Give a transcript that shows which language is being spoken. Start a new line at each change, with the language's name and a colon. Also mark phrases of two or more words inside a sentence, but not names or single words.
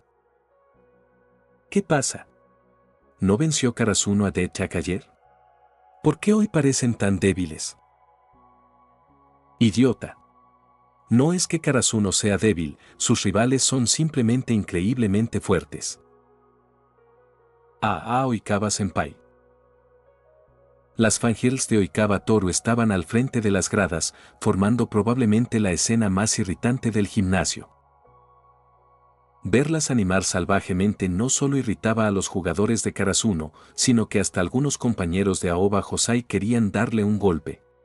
Spanish: ¿Qué pasa? ¿No venció Karasuno a Deadjack ayer? ¿Por qué hoy parecen tan débiles? Idiota. No es que Karasuno sea débil, sus rivales son simplemente increíblemente fuertes. Oikawa-senpai. Las fangirls de Oikawa Toru estaban al frente de las gradas, formando probablemente la escena más irritante del gimnasio. Verlas animar salvajemente no solo irritaba a los jugadores de Karasuno, sino que hasta algunos compañeros de Aoba Hosai querían darle un golpe.